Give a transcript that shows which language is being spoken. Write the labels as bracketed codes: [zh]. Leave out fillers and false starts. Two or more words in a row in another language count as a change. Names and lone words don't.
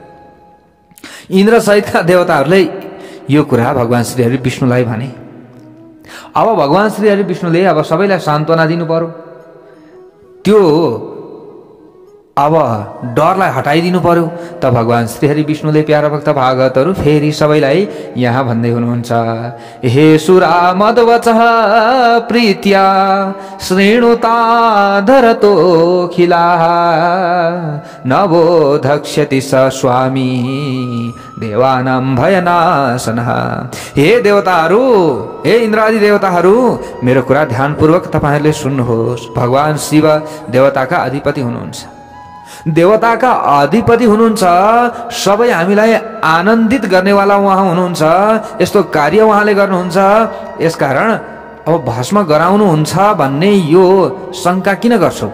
[ne] इन्द्र सहितका देवताहरूले यो कुरा भगवान श्रीहरि विष्णुलाई भने। अब भगवान श्रीहरि विष्णुले अब सबैलाई सान्त्वना दिनु पर्यो, त्यो अब डरलाई हटाइदिनु पर्यो। त भगवान श्रीहरि विष्णुले प्यारा भक्त भागवतहरू फेरि सबैलाई यहाँ भन्दै हुनुहुन्छ, [sa] हे सुरा मदवचः प्रीत्या श्रेणुता धरतो खिलाः नवोधक्ष्यति स स्वामी देवानां भयनाशनः। [ne] हे देवताहरू, हे इन्द्रादि देवताहरू, मेरो कुरा ध्यानपूर्वक तपाईँहरूले सुन्नुहोस्। भगवान शिव देवताका अधिपति हुनुहुन्छ, देवताका अधिपति हुनुहुन्छ, सबै हामीलाई आनन्दित गर्नेवाला उहाँ हुनुहुन्छ। यस्तो कार्य उहाँले गर्नुहुन्छ, यसकारण अब भस्म गराउनुहुन्छ भन्ने यो शङ्का किन गर्छौ?